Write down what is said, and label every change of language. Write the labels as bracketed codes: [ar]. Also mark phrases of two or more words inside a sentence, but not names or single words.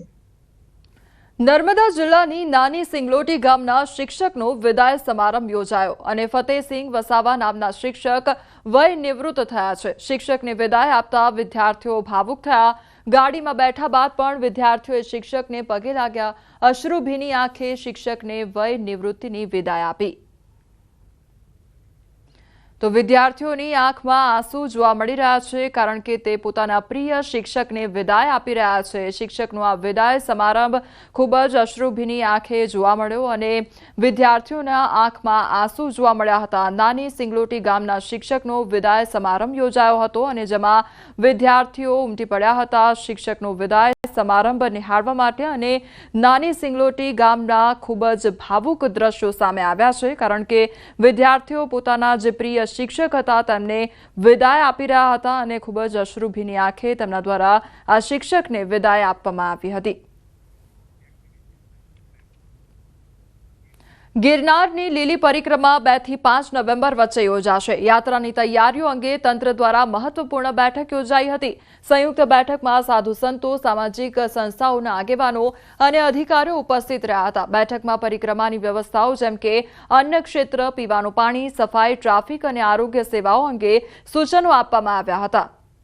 [gu] નર્મદા જિલ્લાની નાની સિંગલોટી ગામના શિક્ષકનો વિદાય સમારંભ યોજાયો અને ફતેહસિંહ વસાવા નામના શિક્ષક વય નિવૃત્ત થયા છે। શિક્ષકને વિદાય આપતા વિદ્યાર્થીઓ ભાવુક થયા। ગાડીમાં બેઠા બાદ પણ વિદ્યાર્થીઓએ શિક્ષકને પગે લાગ્યા। અશ્રુભીની આંખે શિક્ષકને વય નિવૃત્તિની વિદાય આપી। તો વિદ્યાર્થીઓની આંખમાં આંસુ જોવા મળી રહ્યા છે, કારણ કે તે પોતાના પ્રિય શિક્ષકને વિદાય આપી રહ્યા છે। શિક્ષકનો આ વિદાય સમારંભ ખૂબ જ અશ્રુભીની આંખે જોવા મળ્યો અને વિદ્યાર્થીઓના આંખમાં આંસુ જોવા મળ્યા હતા। નાની સિંગલોટી ગામના શિક્ષકનો વિદાય સમારંભ યોજાયો હતો અને જેમાં વિદ્યાર્થીઓ ઉમટી પડ્યા હતા। શિક્ષકનો વિદાય સમારંભ નિહાળવા માટે અને નાની સિંગલોટી ગામના ખૂબ જ ભાવુક દૃશ્યો સામે આવ્યા છે, કારણ કે વિદ્યાર્થીઓ પોતાના જે પ્રિય શિક્ષક હતા તેમને વિદાય આપી રહ્યા હતા અને ખૂબ જ અશ્રુભીની આંખે તેમના દ્વારા આ શિક્ષકને વિદાય આપવામાં આવી હતી। गिरनारनी લીલી પરિક્રમા 2 થી 5 નવેમ્બર વચ્ચે યોજાશે। યાત્રાની તૈયારીઓ અંગે તંત્ર દ્વારા મહત્વપૂર્ણ બેઠક યોજાઈ હતી। સંયુક્ત બેઠકમાં સાધુ સંતો, સામાજિક સંસ્થાઓના આગેવાનો અને અધિકારીઓ ઉપસ્થિત રહ્યા હતા। બેઠકમાં પરિક્રમાની વ્યવસ્થાઓ જેમ કે અન્ય ક્ષેત્ર, પીવાનું પાણી, સફાઈ, ટ્રાફિક અને આરોગ્ય સેવાઓ અંગે સૂચનો આપવામાં આવ્યા હતા।